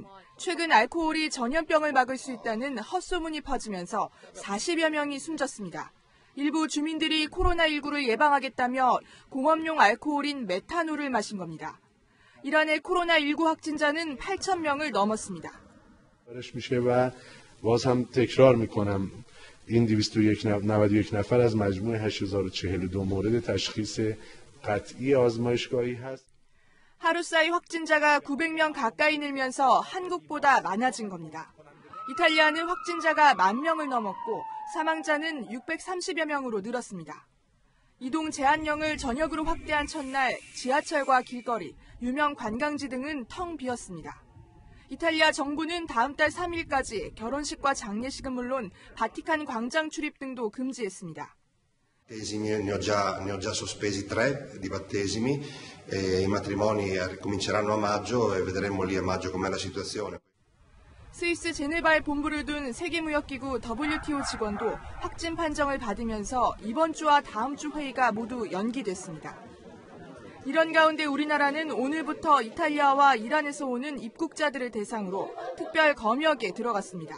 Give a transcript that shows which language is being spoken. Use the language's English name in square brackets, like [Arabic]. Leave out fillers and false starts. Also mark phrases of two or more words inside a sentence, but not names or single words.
[Korean] 최근 알코올이 전염병을 막을 수 있다는 헛소문이 퍼지면서 40여 명이 숨졌습니다. 일부 주민들이 코로나19를 예방하겠다며 공업용 알코올인 메탄올을 마신 겁니다. 이란의 코로나19 확진자는 8,000명을 넘었습니다. [Persian] باز هم تکرار میکنم این 291 نفر از مجموع 8042 مورد تشخیص قطعی آزمایشگاهی هست. [Korean] 하루 사이 확진자가 900명 가까이 늘면서 한국보다 많아진 겁니다. 이탈리아는 확진자가 10,000명을 넘었고 사망자는 630여 명으로 늘었습니다. 이동 제한령을 전역으로 확대한 첫날 지하철과 길거리, 유명 관광지 등은 텅 비었습니다. 이탈리아 정부는 다음 달 3일까지 결혼식과 장례식은 물론 바티칸 광장 출입 등도 금지했습니다. [Italian] Ne ho già sospesi 3 di battesimi e i matrimoni cominceranno a maggio e vedremo lì a maggio com'è la situazione. [Korean] 스위스 제네바에 본부를 둔 세계무역기구 WTO 직원도 확진 판정을 받으면서 이번 주와 다음 주 회의가 모두 연기됐습니다. 이런 가운데 우리나라는 오늘부터 이탈리아와 이란에서 오는 입국자들을 대상으로 특별 검역에 들어갔습니다.